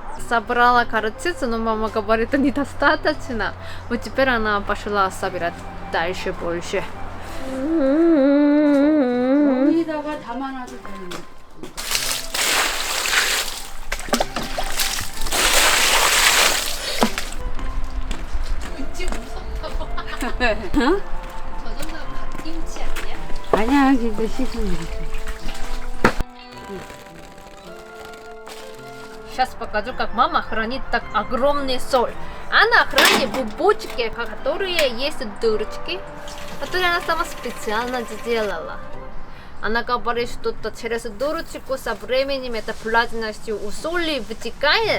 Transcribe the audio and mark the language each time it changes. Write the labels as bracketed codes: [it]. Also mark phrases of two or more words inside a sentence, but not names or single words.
[ru] собрала карацицу, но мама говорит, недостаточно. Вот теперь она пошла собирать дальше больше. [ko] 여기다가 담아놔도 되는데. 응? 저 정도면 갓김치 아니야? 아니야, 근데 씻으면 이렇게. [ru] Сейчас покажу, как мама хранит так огромный соль. Она хранит в бочке, которые есть дырочки, которые она сама специально сделала. Она говорит, что через дырочку со временем эта влажностью у соли вытекает.